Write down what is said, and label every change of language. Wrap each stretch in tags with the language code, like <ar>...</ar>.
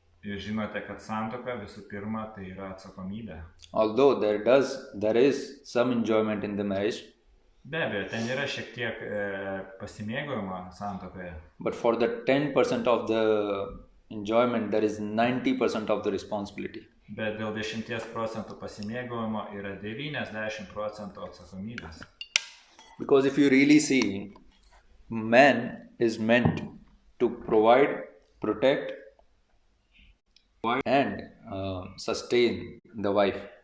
<lt>Jūs žinote, kad santuoka visų pirma tai yra atsakomybė.</lt> <en>Although there is some enjoyment in the marriage,</en> <lt>be abejo, ten yra šiek tiek pasimėgavimo santuokoje.</lt> <en>But for the 10% of the enjoyment, there is 90% of the responsibility.</en> <lt>Bet dėl 10% pasimėgavimo yra 90% atsakomybės.</lt> <en>Because if you really see, man is meant to provide, protect, and sustain the wife.</en>